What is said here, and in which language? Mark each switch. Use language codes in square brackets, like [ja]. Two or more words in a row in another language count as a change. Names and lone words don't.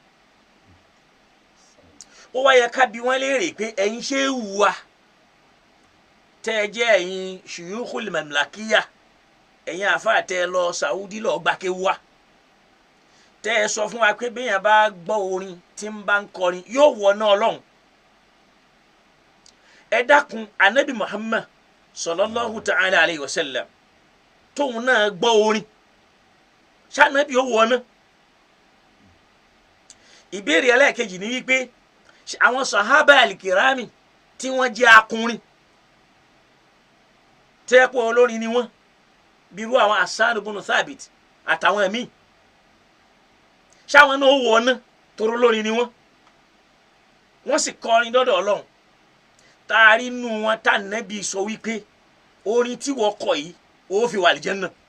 [yo] ó wá yẹ ká bi wọ́n léèrè pé ẹ̀yin ṣé wùwà tẹ́ ẹ jẹ́ ẹ̀yin [ar] شيوخ المملكة [yo] ẹ̀yin àfáà tẹ́ ẹ lọ Saudi lọ gbàké wá tẹ́ ẹ sọ fún wa pé béèyàn bá gbọ́ orin tí ń bá ń kọrin yóò wọná Ọlọ́run ẹ dákun ànábì Muhammad [ar] صلى الله تعالى عليه وسلم [yo] tóun náà gbọ́ orin ṣànábì ó wọná ìbéèrè ẹlẹ́ẹ̀kejì ni wípé àwọn sàhábà alikirami tí wọ́n jẹ́ akùnrin tẹ́pọ̀ olórin ni wọ́n bírú àwọn Hassan ibn Thabit àtàwọn míì ṣáwọn náà wọná toró lórin ni wọ́n sì kọrin dọ́dọ̀ Ọlọ́run taari nù wọn tá nẹ́bí sọ wípé orin tí wọ́n kọ yìí ó fi wà àlìjẹ́nnà